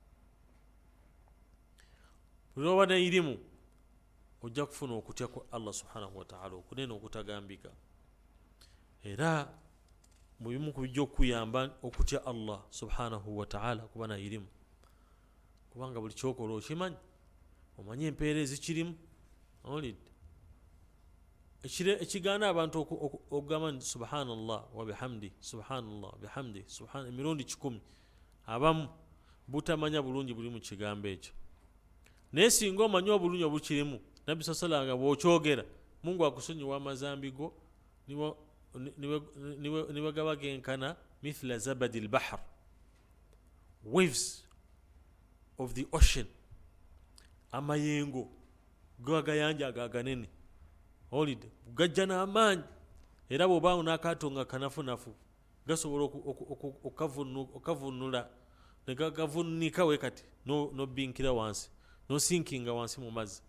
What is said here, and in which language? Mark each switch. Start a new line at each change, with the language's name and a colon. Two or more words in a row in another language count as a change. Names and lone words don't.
Ganda: Buli lw'oba n'irimu ojja kufuna okutya ku Allah
Arabic: سبحانه وتعالى
Ganda: okunene okutagambika, era mu bimu ku bijja okuyamba okutya Allah
Arabic: سبحانه وتعالى
Ganda: kuba na irimu, kubanga buli kyokola okimanyi, omanyi empeera ezikirimu. Olidde ekigaana abantu okugamba nti
Arabic: سبحان الله وبحمده، سبحان الله بحمده,
Ganda: emirundi 100, abamu butamanya bulungi buli mu kigambo ekyo. Naye singa omanyi obulungi obukirimu, Nabbi sallallahu nga bw'okyogera Mungu akusonyiwa amazambi go niwe gaba genkana
Arabic: مثل زبد البحر,
English: waves of the ocean,
Ganda: amayengo gagayanja aganene, olidde gajja n'amaanyi, era bw'obaawo n'akaato nga kanafunafu gasobola okavunula ne gagavunika we kati n'obbinkira wansi, n'osinkinga wansi mu mazzi.